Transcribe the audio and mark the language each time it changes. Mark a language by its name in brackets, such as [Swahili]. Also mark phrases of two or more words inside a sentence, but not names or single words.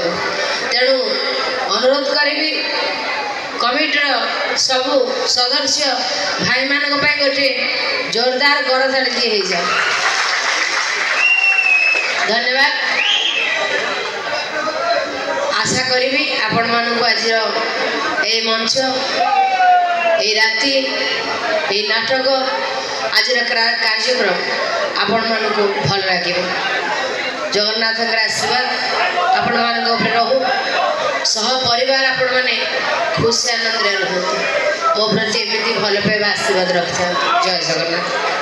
[Odia] ତେଣୁ ଅନୁରୋଧ କରିବି କମିଟିର ସବୁ ସଦସ୍ୟ ଭାଇମାନଙ୍କ ପାଇଁ ଗୋଟିଏ ଜୋରଦାର କରତାଳି দিয়ে ହେଇଯାଉ। ଧନ୍ୟବାଦ। ଆଶା କରିବି ଆପଣମାନଙ୍କୁ ଆଜିର ଏଇ ମଞ୍ଚ, ଏଇ ରାତି, ଏଇ ନାଟକ, ଆଜର କାର୍ଯ୍ୟକ୍ରମ ଆପଣମାନଙ୍କୁ ଭଲ ଲାଗିବ। ଜଗନ୍ନାଥଙ୍କର ଆଶୀର୍ବାଦ ଆପଣମାନଙ୍କ ଉପରେ ରହୁ। ସହ ପରିବାର ଆପଣମାନେ ଖୁସି ଆନନ୍ଦରେ ରୁହନ୍ତୁ। ମୋ ପ୍ରତି ଏମିତି ଭଲ ପାଇବା ଆଶୀର୍ବାଦ ରଖିଥାନ୍ତୁ। ଜୟ ଜଗନ୍ନାଥ।